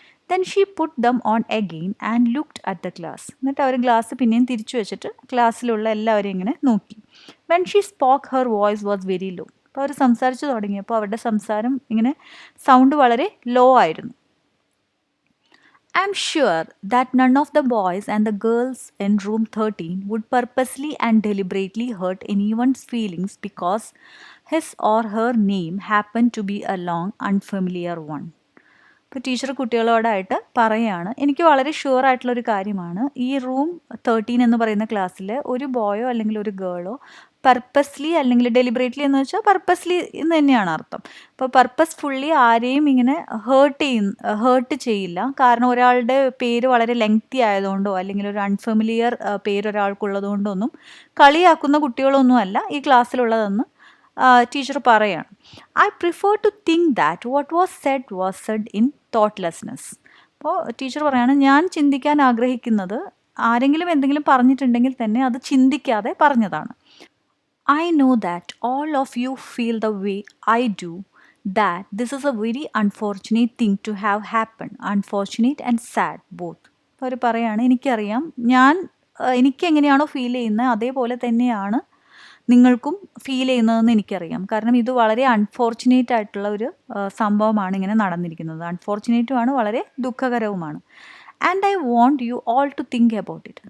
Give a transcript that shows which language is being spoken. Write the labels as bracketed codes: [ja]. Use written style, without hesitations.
[en] Then she put them on again and looked at the class. [ml] എന്നിട്ട് അവർ glass പിന്നെയും തിരിച്ചു വെച്ചിട്ട് ക്ലാസ്സിലുള്ള എല്ലാവരെയും ഇങ്ങനെ നോക്കി. [en] When she spoke her voice was very low. [ml] അപ്പോൾ അവർ സംസാരിച്ചു തുടങ്ങിയപ്പോൾ അവരുടെ സംസാരം ഇങ്ങനെ സൗണ്ട് വളരെ ലോ ആയിരുന്നു. [en] I am sure that none of the boys and the girls in room 13 would purposely and deliberately hurt anyone's feelings because his or her name happened to be a long, unfamiliar one. [ml] ഇപ്പോൾ teacher കുട്ടികളോടായിട്ട് പറയുകയാണ്, എനിക്ക് വളരെ sure ആയിട്ടുള്ളൊരു കാര്യമാണ്, ഈ room 13 എന്ന് പറയുന്ന ക്ലാസ്സിൽ ഒരു ബോയോ അല്ലെങ്കിൽ ഒരു ഗേളോ പർപ്പസ്ലി അല്ലെങ്കിൽ ഡെലിബറേറ്റ്ലി എന്ന് വെച്ചാൽ പർപ്പസ്ലി എന്ന് തന്നെയാണ് അർത്ഥം. അപ്പോൾ പർപ്പസ്ഫുള്ളി ആരെയും ഇങ്ങനെ ഹേർട്ട് ചെയ്യില്ല. കാരണം ഒരാളുടെ പേര് വളരെ ലെങ്തി ആയതുകൊണ്ടോ അല്ലെങ്കിൽ ഒരു അൺഫെമിലിയർ പേര് ഒരാൾക്കുള്ളതുകൊണ്ടൊന്നും കളിയാക്കുന്ന കുട്ടികളൊന്നുമല്ല ഈ ക്ലാസ്സിലുള്ളതെന്ന് ടീച്ചർ പറയാണ്. [en] I prefer to think that what was said in thoughtlessness. [ml] അപ്പോൾ ടീച്ചർ പറയാണ്, ഞാൻ ചിന്തിക്കാൻ ആഗ്രഹിക്കുന്നത് ആരെങ്കിലും എന്തെങ്കിലും പറഞ്ഞിട്ടുണ്ടെങ്കിൽ തന്നെ അത് ചിന്തിക്കാതെ പറഞ്ഞതാണ്. [en] I know that all of you feel the way I do, that this is a very unfortunate thing to have happened. Unfortunate and sad both. [ml] അവർ പറയാണ്, എനിക്കറിയാം, എനിക്ക് എങ്ങനെയാണോ ഫീൽ ചെയ്യുന്നത് അതേപോലെ തന്നെയാണ് നിങ്ങൾക്കും ഫീൽ ചെയ്യുന്നതെന്ന് എനിക്കറിയാം. കാരണം ഇത് വളരെ അൺഫോർച്ചുനേറ്റ് ആയിട്ടുള്ള ഒരു സംഭവമാണ് ഇങ്ങനെ നടന്നിരിക്കുന്നത്. അൺഫോർച്ചുനേറ്റുമാണ്, വളരെ ദുഃഖകരവുമാണ്. [en] And I want you all to think about it.